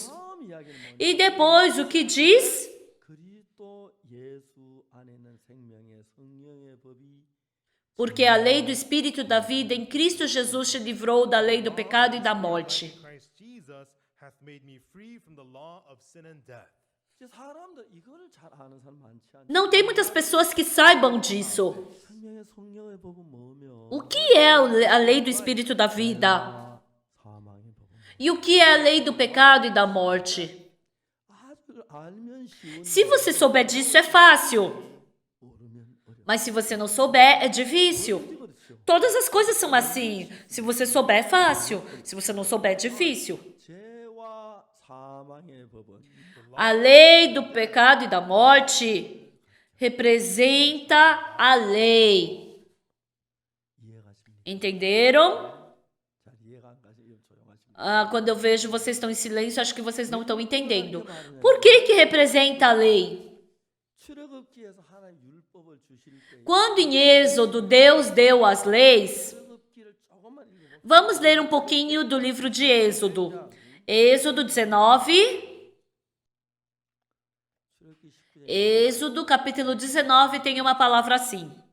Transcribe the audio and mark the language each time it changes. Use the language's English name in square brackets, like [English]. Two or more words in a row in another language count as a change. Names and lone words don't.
[Korean] 다음 이야기는 뭐냐? [Portuguese] E depois o que diz? [Korean] 그리스도 예수 안에는 생명의 성령의 법이 [Portuguese] Porque a lei do Espírito da vida em Cristo Jesus te livrou da lei do pecado e da morte. [English] Christ Jesus hath made me free from the law of sin and death. [Korean] 이제 사람들 이거를 잘 아는 사람 많지 않죠? [Portuguese] Não tem muitas pessoas que saibam disso. [Korean] 생명의 성령의 법은 뭐며? [Portuguese] O que é a lei do Espírito da vida? [Korean] 사망의 법은 [Portuguese] E o que é a lei do pecado e da morte? [Korean] 아주 알면 쉬운 [Portuguese] Se você souber disso, é fácil. [Korean] 모르면 어려워. [Portuguese] Mas se você não souber, é difícil. [Korean] 그렇죠. [Portuguese] Todas as coisas são assim. Se você souber, é fácil. Se você não souber, é difícil. 죄와 사망의 법은 A lei do pecado e da morte representa a lei. 이해가십니까? Entenderam? 잘 이해가 안 가시면 조용하십니다. Ah, quando eu vejo vocês estão em silêncio, acho que vocês não estão entendendo. Por que representa a lei? [Korean] 출애굽기에서 하나님 율법을 주실 때 [Portuguese] Quando em Êxodo Deus deu as leis, [Korean] 출애굽기를 조금만 읽어보세요. [Portuguese] vamos ler um pouquinho do livro de Êxodo. Êxodo 19. [Korean] 출애굽기 19장 [Portuguese] Êxodo, capítulo 19, tem uma palavra assim.